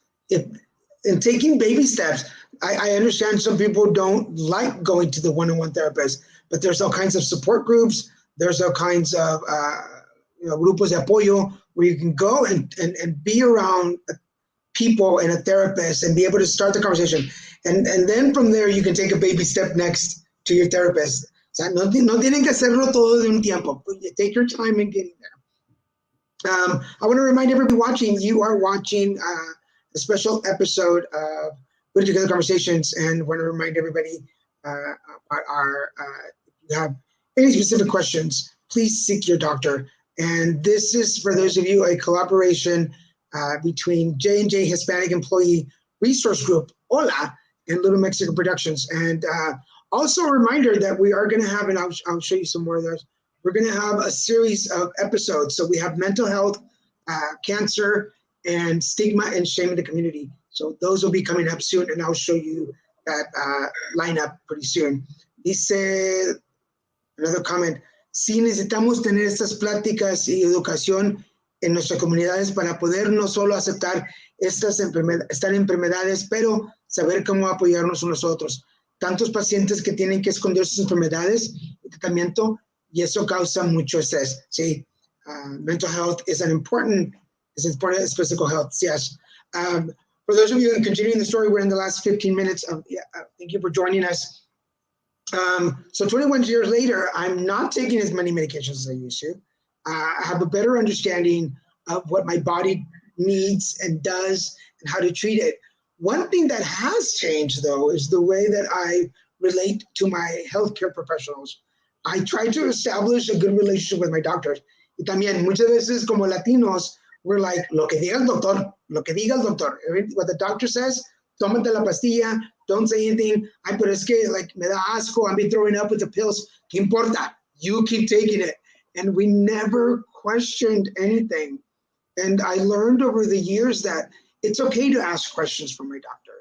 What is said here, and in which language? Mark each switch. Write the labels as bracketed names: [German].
[English] In taking baby steps, I understand some people don't like going to the one-on-one therapist, but there's all kinds of support groups. There's all kinds of [Spanish] grupos de apoyo [English] where you can go and be around people and a therapist and be able to start the conversation. And then from there, you can take a baby step next to your therapist. [Spanish] O sea, no tienen que hacerlo todo de un tiempo. [English] Take your time in getting there. I want to remind everybody watching, you are watching a special episode of Put Together Conversations, and want to remind everybody about if you have any specific questions, please seek your doctor. And this is, for those of you, a collaboration between J&J Hispanic Employee Resource Group, HOLA, and Little Mexico Productions. And also a reminder that we are going to have, and I'll show you some more of those, we're going to have a series of episodes. So we have mental health, cancer, and stigma and shame in the community. So those will be coming up soon, and I'll show you that lineup pretty soon. [Spanish] Dice, [English] another comment, [Spanish] sí necesitamos tener estas pláticas y educación en nuestras comunidades para poder no solo aceptar estas enfermedades, pero saber cómo apoyarnos unos a otros. Tantos pacientes que tienen que esconder sus enfermedades y tratamiento, y eso causa mucho estrés. Sí, [English] mental health is important as physical health. Yes. For those of you continuing the story, we're in the last 15 minutes. Thank you for joining us. So 21 years later, I'm not taking as many medications as I used to. I have a better understanding of what my body needs and does and how to treat it. One thing that has changed, though, is the way that I relate to my healthcare professionals. I try to establish a good relationship with my doctors. [Spanish] Y también, muchas veces, como Latinos, [English] we're like, [Spanish] lo que diga el doctor, lo que diga el doctor. [English] What the doctor says, [Spanish] tómate la pastilla, [English] don't say anything. [Spanish] Ay, pero es que, [English] like, [Spanish] me da asco, [English] I'm be throwing up with the pills. [Spanish] ¿Qué importa? [English] You keep taking it. And we never questioned anything. And I learned over the years that it's okay to ask questions from my doctor.